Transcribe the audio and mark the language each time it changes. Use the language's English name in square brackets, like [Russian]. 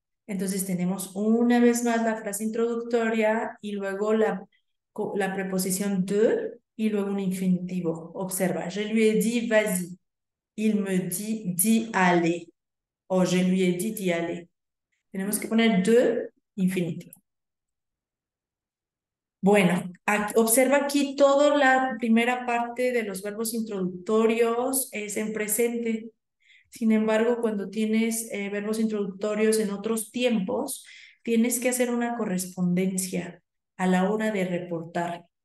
[Spanish] Entonces tenemos una vez más la frase introductoria y luego la preposición de y luego un infinitivo. [French] Observa, je lui ai dit vas-y. Il me dit d'y aller. O je lui ai dit d'y aller. [Spanish] Tenemos que poner de infinitivo. Bueno, observa aquí toda la primera parte de los verbos introductorios es en presente. Sin embargo, cuando tienes verbos introductorios en otros tiempos, tienes que hacer una correspondencia a la hora de reportar.